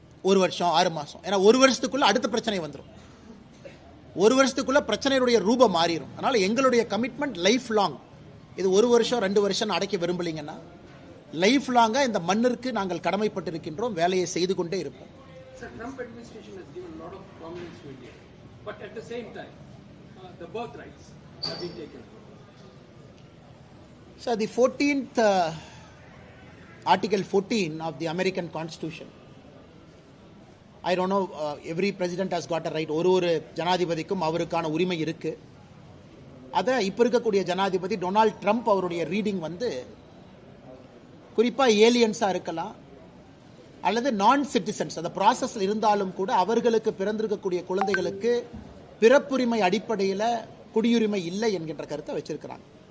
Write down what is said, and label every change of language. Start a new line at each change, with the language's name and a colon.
Tamil: 1 வருஷம் 6 மாசம், ஏன்னா 1 வருஷத்துக்குள்ள அடுத்த பிரச்சனை வந்துடும். 1 வருஷத்துக்குள்ள பிரச்சனையுடைய ரூபம் மாறிடும். அதனால எங்களுடைய கமிட்மெண்ட் லைஃப் லாங். இது 1 வருஷம் 2 வருஷம் அடைக்க விரும்பலீங்கன்னா லைஃப் லாங்கா இந்த மண்ணிற்கு நாங்கள் கடமைப்பட்டிருக்கின்றோம், வேலையை செய்து கொண்டே இருப்போம்.
English: Sir, Trump administration has given a lot of prominence to India, but at the same time, the birth rights have been taken. So the 14th Article 14 of the American Constitution, I don't know, every president has got a right.
Tamil: ஒரு ஜனாதிபதிக்கும் அவருக்கான உரிமை இருக்கு. அதை இப்ப இருக்கக்கூடிய ஜனாதிபதி Donald Trump அவருடைய reading குறிப்பா ஏலியன்ஸா இருக்கலாம் அல்லது நான் சிட்டிசன்ஸ், அந்த ப்ராசஸ்ல இருந்தாலும் கூட அவர்களுக்கு பிறந்திருக்கக்கூடிய குழந்தைகளுக்கு பிறப்புரிமை அடிப்படையில் குடியுரிமை இல்லை என்கின்ற கருத்தை வச்சிருக்கிறாங்க.